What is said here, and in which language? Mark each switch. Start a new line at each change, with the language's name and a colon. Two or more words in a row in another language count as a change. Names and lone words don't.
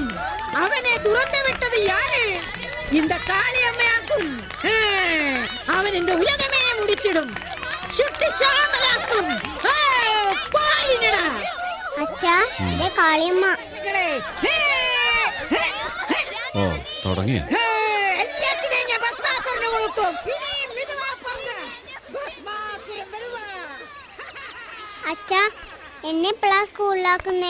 Tamil: அவனை துறந்து விட்டது யாரு? இந்த காளியம்மையாக்கும். அவன் இந்த உலகமே முடிச்சிடும், சுட்டு சாம்பலாக்கும்.
Malayalam: അച്ഛാ, കാളിയമ്മ. ഓ, തുടങ്ങിയ എല്ലാത്തിനെയും ഞാൻ ഭസ്മാസുരന് കൊടുക്കും. ഇനിയും മിതുവാ പങ്ക്. ഭസ്മാസുരൻ വരുവാ. അച്ഛാ, എന്നെ എപ്പോഴാ സ്കൂളിലാക്കുന്നേ?